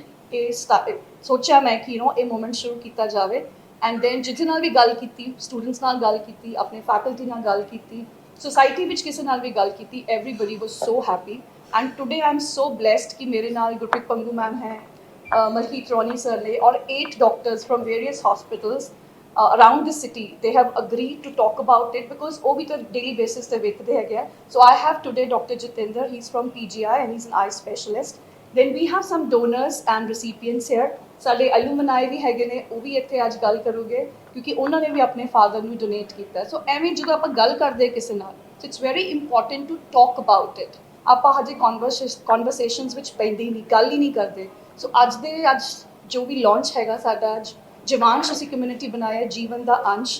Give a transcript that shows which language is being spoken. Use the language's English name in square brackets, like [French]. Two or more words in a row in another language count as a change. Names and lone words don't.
[Punjabi] ਇਹ ਸੋਚਿਆ ਮੈਂ ਕਿ ਇਹ ਮੂਵਮੈਂਟ ਸ਼ੁਰੂ ਕੀਤਾ ਜਾਵੇ [English] and then [Punjabi] ਜਿਹਦੇ ਨਾਲ ਵੀ ਗੱਲ ਕੀਤੀ, ਸਟੂਡੈਂਟਸ ਨਾਲ ਗੱਲ ਕੀਤੀ, ਆਪਣੇ ਫੈਕਲਟੀ ਨਾਲ ਗੱਲ ਕੀਤੀ, ਸੋਸਾਇਟੀ ਵਿੱਚ ਕਿਸੇ ਨਾਲ ਵੀ ਗੱਲ ਕੀਤੀ, [English] everybody was so happy. and today I am so blessed [Punjabi] ਕਿ ਮੇਰੇ ਨਾਲ ਗੁਰਪ੍ਰੀਤ ਪੰਗੂ ਮੈਮ ਹੈ, ਮਲਕੀਤ ਰੋਨੀ ਸਰ ਨੇ ਔਰ [English] 8 doctors from various hospitals around the city, they have agreed to talk about it because [Punjabi] ਉਹ ਵੀ ਤਾਂ [English] daily basis [Punjabi] ਤੇ ਵੇਖਦੇ ਹੈਗੇ ਆ। [English] So I have today Dr. Jitendra, he's from PGI and he's an eye specialist. Then we have some donors and recipients here. [Punjabi] ਸਾਡੇ alumni ਵੀ ਹੈਗੇ ਨੇ, ਉਹ ਵੀ ਇੱਥੇ ਅੱਜ ਗੱਲ ਕਰੂਗੇ ਕਿਉਂਕਿ ਉਹਨਾਂ ਨੇ ਵੀ ਆਪਣੇ ਫਾਦਰ ਨੂੰ ਡੋਨੇਟ ਕੀਤਾ। ਸੋ ਐਵੇਂ ਜਦੋਂ ਆਪਾਂ ਗੱਲ ਕਰਦੇ ਕਿਸੇ ਨਾਲ, [English] it's very important to talk about it. [Punjabi] ਆਪਾਂ ਹਜੇ ਕਨਵਰਸੇਸ਼ਨਸ ਵਿੱਚ ਪੈਂਦੇ ਹੀ ਨਹੀਂ, ਗੱਲ ਹੀ ਨਹੀਂ ਕਰਦੇ। ਸੋ ਅੱਜ ਜੋ ਵੀ ਲਾਂਚ ਹੈਗਾ ਸਾਡਾ, ਅੱਜ ਜੀਵਾਂਸ਼ ਅਸੀਂ ਕਮਿਊਨਿਟੀ ਬਣਾਇਆ, ਜੀਵਨ ਦਾ ਅੰਸ਼।